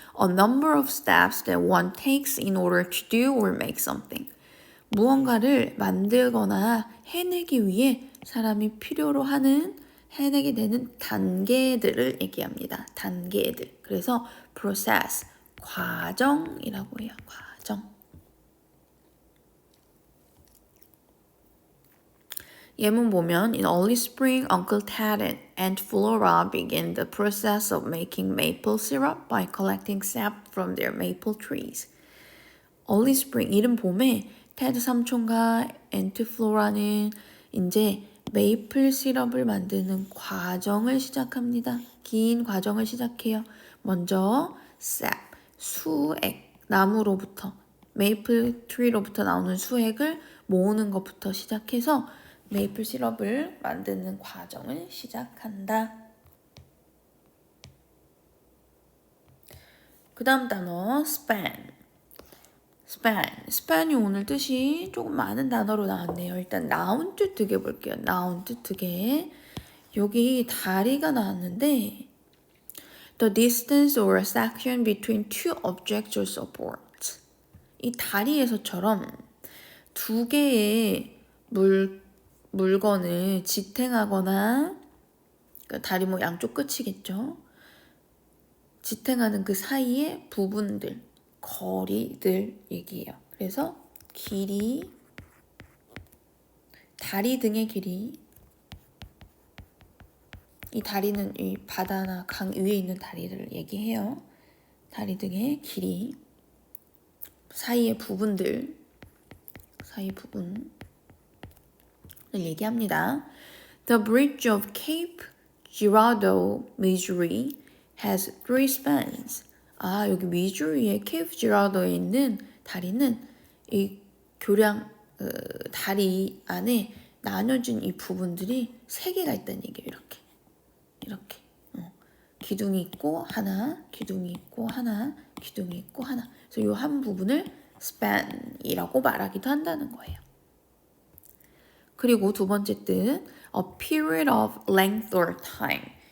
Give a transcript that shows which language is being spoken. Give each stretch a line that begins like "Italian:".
English: A number of steps that one takes in order to do or make something.
Korean: 무언가를 만들거나 해내기 위해 사람이 필요로 하는 해내게 되는 단계들을 얘기합니다. 단계들. 그래서 process, 과정이라고 해요. 과정. 예문 보면
English: In early spring, Uncle Ted and Aunt Flora began the process of making maple syrup by collecting sap from their maple trees.
Korean: Early spring, 이른 봄에 테드 삼촌과 앤트 플로라는 이제 메이플 시럽을 만드는 과정을 시작합니다. 긴 과정을 시작해요. 먼저 sap, 수액, 나무로부터 메이플 트리로부터 나오는 수액을 모으는 것부터 시작해서 메이플 시럽을 만드는 과정을 시작한다. 그 다음 단어 span. span이 오늘 뜻이 조금 많은 단어로 나왔네요. 일단 noun 뜻 볼게요. noun 뜻 여기 다리가 나왔는데
English: the distance or section between two objects or supports.
Korean: 이 다리에서처럼 두 개의 물건을 지탱하거나 다리 양쪽 끝이겠죠. 지탱하는 그 사이의 부분들, 거리들 얘기해요. 그래서 길이, 다리 등의 길이, 이 다리는 이 바다나 강 위에 있는 다리를 얘기해요. 다리 등의 길이, 사이의 부분들, 사이 부분을 얘기합니다.
English: The bridge of Cape Girardeau, Missouri has 3 spans.
Korean: 여기 미주리의 케이프 지라도에 있는 다리는 이 교량 다리 안에 나눠진 이 부분들이 3개가 있다는 얘기예요. 이렇게. 기둥이 있고 하나, 기둥이 있고 하나, 기둥이 있고 하나. 그래서 이 한 부분을 span이라고 말하기도 한다는 거예요. 그리고 두 번째 뜻,
English: a period of length or time.